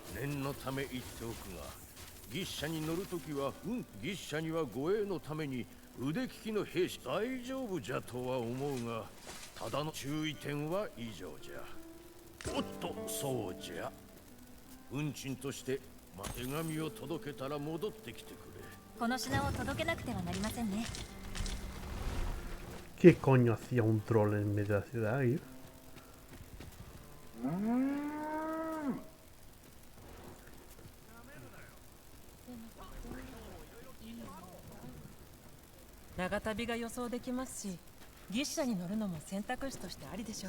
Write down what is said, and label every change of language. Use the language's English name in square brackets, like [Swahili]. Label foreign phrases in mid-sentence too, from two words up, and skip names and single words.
[Japanese] 念のため言っておくが、牛車に乗るときは、牛車には護衛のために腕利きの兵士大丈夫じゃとは思うが、ただの注意点は以上じゃ。おっと、そうじゃ。運賃として、手紙を届けたら戻ってきてくれ。この品を届けなくてはなりませんね。 [Spanish] ¿Qué coño hacía un troll en medio de la ciudad ahí? [Japanese] ¿ 長旅が予想できますし、牛車に乗るのも選択肢としてありでしょう。